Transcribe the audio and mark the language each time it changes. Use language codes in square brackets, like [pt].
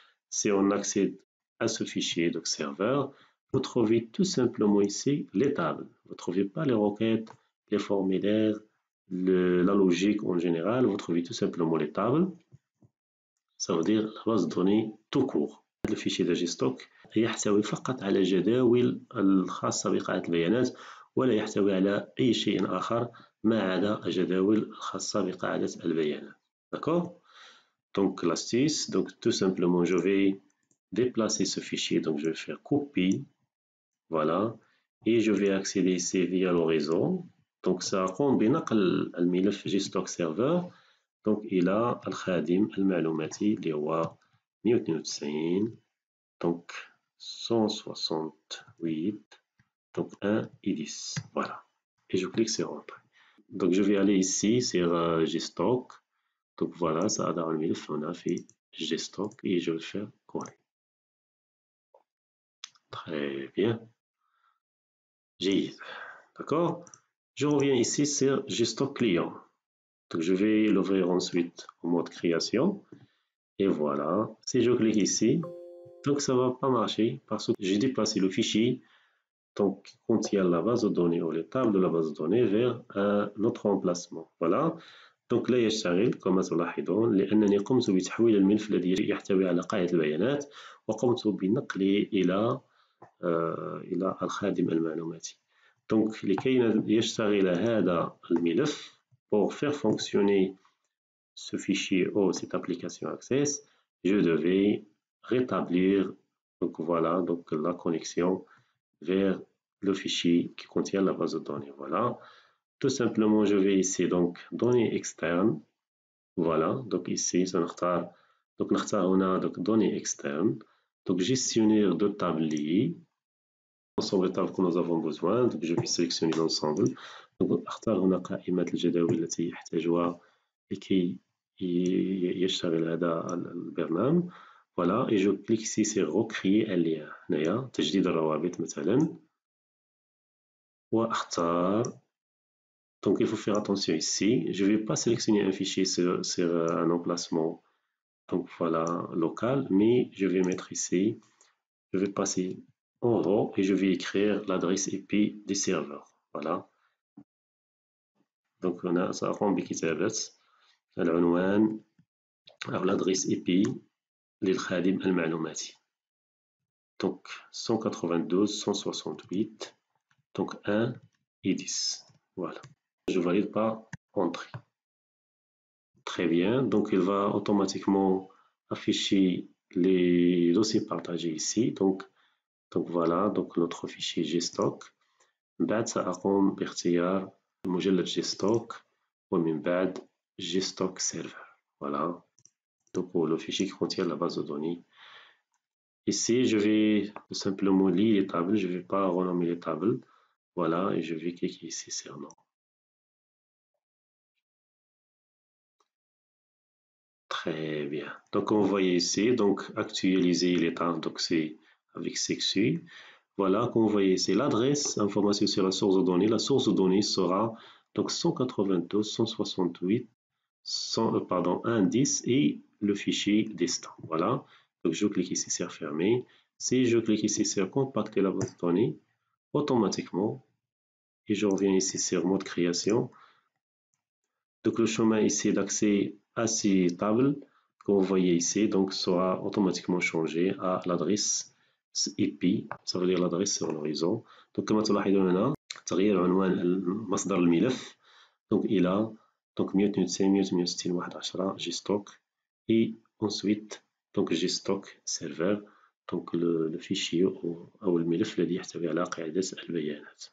[fr] Si on accède à ce fichier donc serveur, vous trouvez tout simplement ici les tables. Vous ne trouvez pas les requêtes, les formulaires, la logique en général. Vous trouvez tout simplement les tables. ça veut dire la base de données tout court. [ar] هذا الفيشي ديال جيستوك يحتوي فقط على جداول الخاصة بقاعدة البيانات ولا يحتوي على أي شيء آخر ما عدا الجداول الخاصة بقاعدة البيانات. [fr] D'accord? Donc l'astuce, donc tout simplement je vais déplacer ce fichier, donc je vais faire copie, voilà, et je vais accéder ici via l'horizon. Donc ça [ar] قوم بنقل الملف جيستوك سيرفر [fr] donc [ar] إلى الخادم المعلوماتي اللي هو [fr] 192 donc 168 donc 1 et 10 voilà et je clique sur Entrée. Donc je vais aller ici sur Gstock. Donc voilà, ça a dans le ملف on a fait Gstock et je vais le faire coller. Très bien. D'accord. Je reviens ici sur Gstock client. Donc je vais l'ouvrir ensuite en mode création. Et voilà, si je clique ici, donc ça ne va pas marcher parce que j'ai déplacé le fichier donc, qui contient la base de données ou les tables de la base de données vers un autre emplacement. Voilà. [ar] donc لا يشتغل كما تلاحظون لأنني قمت بتحويل الملف الذي يحتوي على قاعدة البيانات وقمت بنقله إلى الخادم المعلوماتي. [fr] Donc [ar] لكي يشتغل هذا الملف [fr] pour faire fonctionner ce fichier ou cette application Access, je devais rétablir donc voilà donc la connexion vers le fichier qui contient la base de données. Voilà. Tout simplement, je vais ici donc données externes. Voilà. Donc ici, donc on a donc données externes. Donc gestionnaire de tablier. L'ensemble de tables que nous avons besoin. Donc je vais sélectionner l'ensemble. [ar] Donc أختار هنا قائمة الجداول التي يحتاجها لكي يشتغل هذا البرنامج. [fr] Voilà, et je clique ici sur recréer un lien. [ar] هنايا تجديد الروابط مثلا. واختار. [fr] Donc il faut faire attention ici. Je ne vais pas sélectionner un fichier sur un emplacement donc voilà local, mais je vais mettre ici. Je vais passer en haut et je vais écrire l'adresse IP des serveurs. Voilà. Donc on a ça [ar] رقم بكتابة العنوان أو [fr] l'adresse IP [ar] للخادم المعلوماتي. [fr] Donc 192.168 donc 1 et 10. Voilà. Je valide par entrée. Très bien. Donc il va automatiquement afficher les dossiers partagés ici. Donc voilà donc notre fichier Gstock. [ar] بعد سأقوم باختيار مجلد Gstock ومن بعد Gstock Server. [fr] Voilà. Donc le fichier qui contient la base de données. Ici, je vais tout simplement lire les tables. Je ne vais pas renommer les tables. Voilà, et je vais cliquer ici sur nom. Très bien. Donc, on voit ici, donc actualiser les tables, donc c'est avec Sexu. Voilà, comme vous voyez ici, l'adresse, information sur la source de données. La source de données sera donc 192, 168, 110 et le fichier destin. Voilà. Donc, je clique ici sur fermer. Si je clique ici sur compacter la base de données, automatiquement, et je reviens ici sur mode création. Donc le chemin ici d'accès à ces tables que vous voyez ici donc sera automatiquement changé à l'adresse IP, ça veut dire l'adresse sur l'horizon. [ar] Donc كما تلاحظون هنا تغيير عنوان مصدر الملف donc إلى donc 192.168.1.10 Gstock [fr] et ensuite donc Gstock serveur donc le fichier [ar] أو الملف الذي يحتوي على قاعدة البيانات.